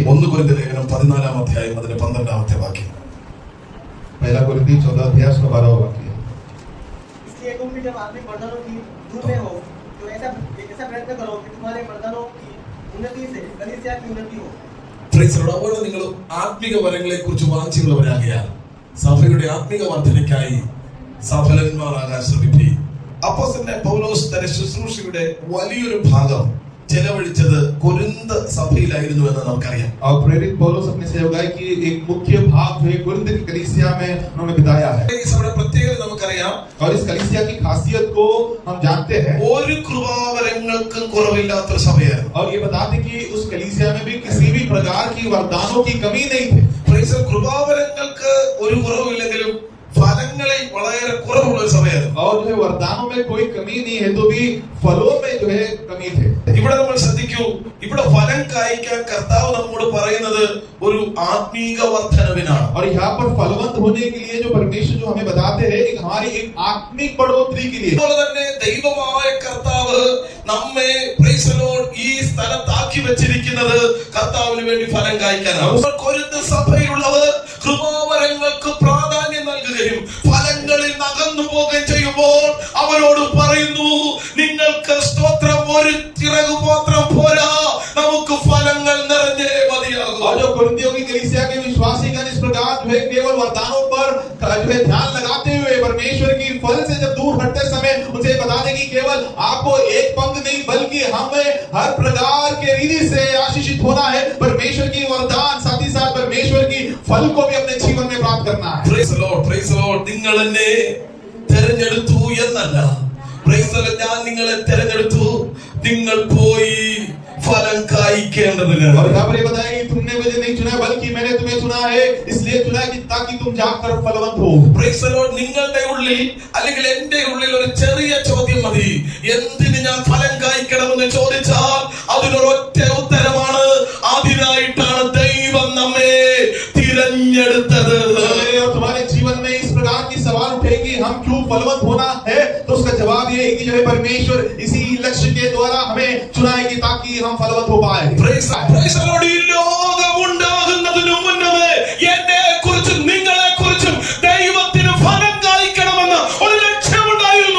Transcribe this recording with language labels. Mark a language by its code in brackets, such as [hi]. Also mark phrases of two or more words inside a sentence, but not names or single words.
[ml] 1 കൊരിന്ത്യർ ലേഖനം 14 അധ്യായം അതിന്റെ 12 വാക്യം. [hi] पहला कोरिन्थी 14 अध्याय उसका 12वां वाक्य। इसलिए तुम भी जब आत्मिक वरदानों की धूप में हो तो ऐसा प्रयत्न करो कि तुम्हारे वरदानों की उन्नति से कलीसिया की उन्नति हो। [en] Praise the Lord. [ml] അതുപോലെ നിങ്ങൾ ആത്മിക വരങ്ങളെ കുറിച്ച് വാഞ്ചിയുള്ളവരാകിയാൽ സഭയുടെ ആത്മിക വർധനയ്ക്കായി സഫലന്മാരാകാൻ ശ്രമിപ്പി. അപ്പോസ്തലൻ പൗലോസ് തന്റെ ശുശ്രൂഷയുടെ വലിയൊരു ഭാഗം ചെലവഴിച്ചത് കൊരിന്ത് സഭയിലായിരുന്നു എന്ന് നമുക്കറിയാം. [hi] और प्रेरित पौलुस अपने सेवकाई की एक मुख्य भाग जो है कोरिन्थ की कलीसिया में उन्होंने बिताया है। [ml] ഈ സഭയുടെ പ്രത്യേകത നമുക്കറിയാം. [hi] और इस कलीसिया की खासियत को हम जानते हैं। [ml] ഒരു കൃപാവരങ്ങൾക്കും കുറവില്ലാത്തൊരു സഭയായിരുന്നു. [hi] और ये बताते कि उस कलीसिया में भी किसी भी प्रकार की वरदानों की कमी नहीं थी। [en] Praise the Lord. [ml] കൃപാവരങ്ങൾക്ക് ഒരു കുറവില്ലെങ്കിലും ഫലങ്ങളിൽ വളരെ കുറവുള്ള ഒരു സഭയായിരുന്നു. [hi] और जो है वरदानों में कोई कमी नहीं है तो भी फलों में जो है कमी थे। [ml] ഇവിടെ നമ്മൾ ശ്രദ്ധിക്കൂ, ഇവിടെ ഫലം കായ്ക്കാൻ കർത്താവ് നമ്മോട് പറയുന്നത് ഒരു ആത്മീക വർധനവിനാണ്. [hi] और यहाँ पर फलवंत होने के लिए जो परमेश्वर जो हमें बताते हैं कि हमारी एक आत्मिक बढ़ोतरी के लिए। [ml] അതുപോലെ തന്നെ ദൈവമായ കർത്താവ് നമ്മെ [en] praise the Lord [ml] ഈ സ്ഥലത്താക്കി വെച്ചിരിക്കുന്നത് കർത്താവിന് വേണ്ടി ഫലം കായ്ക്കാനാണ്. കൊരിന്ത് സഭയിലുള്ളവർ കൃപാവരങ്ങൾക്ക് പ്രാധാന്യം നൽകുകയും ഫലങ്ങളിൽ അകന്നു പോകുകയും ചെയ്യുമ്പോൾ അവരോട് പറയുന്നു, നിങ്ങൾക്ക് സ്തോത്രം ഒരു ചിറകു മാത്രം പോരാ, നമുക്ക് ഫലങ്ങൾ നിറഞ്ഞേ മതിയാകും. [hi] और जो कोरिन्थियों की कलीसिया के विश्वासी गण इस प्रकार जो है केवल वरदानों पर जो है ध्यान लगाते हुए परमेश्वर की फल से जब दूर हटते समय उनसे बता दें कि केवल आपको एक पंग नहीं बल्कि हमें हर प्रकार के रीति से आशीषित होना है। परमेश्वर की वरदान साथ ही साथ परमेश्वर की फल को भी अपने जीवन में प्राप्त करना है। [en] Praise the Lord, praise the Lord. [ml] നിങ്ങൾ എന്നെ തിരഞ്ഞെടുത്തു എന്നല്ല, [en] praise the Lord, [ml] ഞാൻ നിങ്ങളെ തിരഞ്ഞെടുത്തു, നിങ്ങൾ പോയി फलन കായ്ക്കേണ്ടതിന്. [hi] और यहाँ पर ये बताया कि तुमने मुझे नहीं चुना बल्कि मैंने तुम्हें चुना है, इसलिए चुना कि ताकि तुम जाकर फलवंत हो। [en] Praise the Lord. [ml] നിങ്ങളുടെ ഉള്ളിൽ അല്ലെങ്കിൽ എൻ്റെ ഉള്ളിൽ ഒരു ചെറിയ ചോദ്യം മതി. എന്തിന് ഞാൻ ഫലം കായ്ക്കണമെന്ന് ചോദിച്ചാൽ അതിനൊരൊറ്റ ഉത്തരമാണ്, അതിനായിട്ടാണ് ദൈവം നമ്മെ തിരഞ്ഞെടുത്തത്. [hi] और तुम्हारे जीवन में इस प्रकार की सवाल उठेगी हम क्यों फलवंत होना है, तो उसका जवाब ये है कि जो है परमेश्वर इसी लक्ष्य के द्वारा हमें चुनाएगी ताकि हम फलवंत हो पाए। [en] Praise the Lord. [ml] ഈ ലോകം ഉണ്ടാകുന്നതിനു മുന്നമേ എന്നെ കുറിച്ചും നിങ്ങളെ കുറിച്ചും ദൈവത്തിന് ഫലം കായ്ക്കണമെന്ന് ഒരു ലക്ഷ്യമുണ്ടായിരുന്നു.